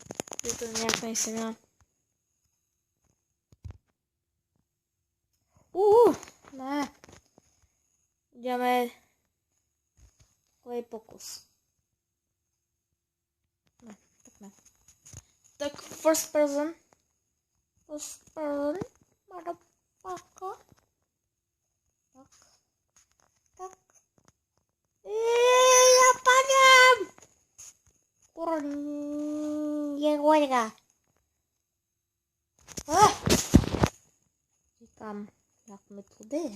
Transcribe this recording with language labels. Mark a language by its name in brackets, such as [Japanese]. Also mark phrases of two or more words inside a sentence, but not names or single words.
[Czech] Že to nějak nejsem já. Ne. Uděláme takový pokus. Ne, tak ne. Tak [English] first person. Motherfucker. [Czech] Tak. Já padám. Je huelga. Říkám, jak mi to jde.